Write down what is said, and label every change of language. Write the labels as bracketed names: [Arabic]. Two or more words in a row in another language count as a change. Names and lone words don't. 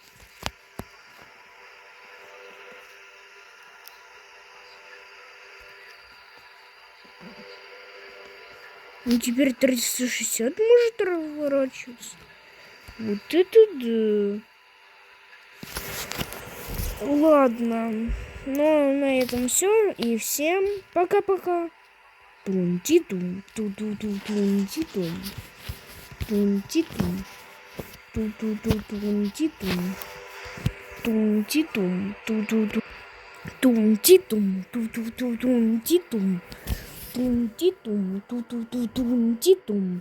[Russian] Ну теперь 360 может разворачиваться. Вот это да. Ладно. Ну, на этом все. И всем пока-пока. Тун-ти-тун, ту-ту-ту-тун-ти-тун. Тун-ти-тун. Ту-ту-ту-тун-ти-тун. Тун-ти-тун, ту-ту-ту. Тун-ти-тун, ту-ту-ту-тун-ти-тун. Тун-ти-тун, ту-ту-ту-тун-ти-тун.